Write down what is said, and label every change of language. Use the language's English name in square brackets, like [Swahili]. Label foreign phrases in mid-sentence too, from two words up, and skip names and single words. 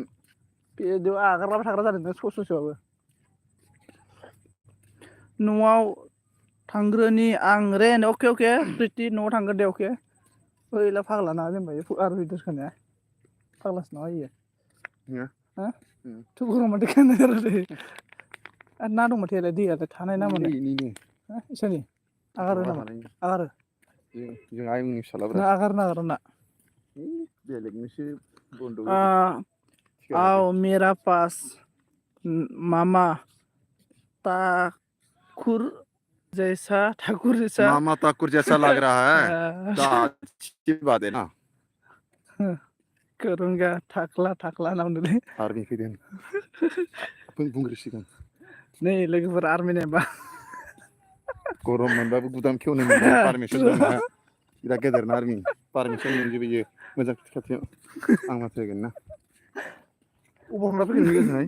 [Bodo] बेयाव आगारलाबाय थाग्रा जादों नों ससेयावबो न'आव थांग्रोनि आं रे अके प्रिति न'आव थांगोन दे अके ओइला फाग्ला ना जेनेबा आरो भिडिअस खानाया फाग्लासो ना इयो हा थ' गरम माथो खानाया रे आरो ना दं माथो दैयालाय थानाय ना माने इसोरनि आगारो नामा आगारो जों आयंनि फिसालाब्रा ना आगारो ना बेलेगनोसो बन्द' [Hindi] आओ मेरा पास मामा ठाकुर जैसा मामा ठाकुर जैसा लग रहा है तो अच्छी बात है ना [Bodo] करूंगा थाख्ला नामदोंलै आर्मि फैदों बुंग्रोसिगोन नै लोगोफोर आर्मि नायबा गरम मोनबाबो गुदाम खेवनो मोनबाय पारमिसन दं नोंहा बिराद गेदेरना आर्मि पारमिसन मोनजोबो इयो मोजां खाथियाव आं माथो होगोन ना अबाव थांना फैगोन नों गोजोनहाय